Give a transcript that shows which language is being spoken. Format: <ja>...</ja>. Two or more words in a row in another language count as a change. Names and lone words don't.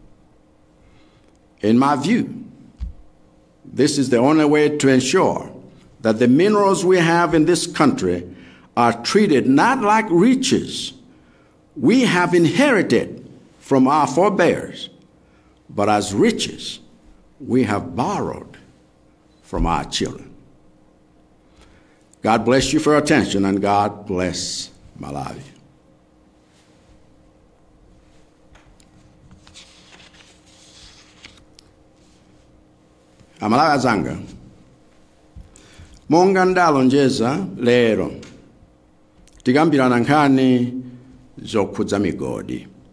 <en>In my view, this is the only way to ensure that the minerals we have in this country are treated not like riches we have inherited from our forebears, but as riches we have borrowed from our children. God bless you for your attention, and God bless Malawi.</en> <ny>Amalawi azanga, monga ndalonjeza lero tikambirana nkhani zokhudza migodi.</ny>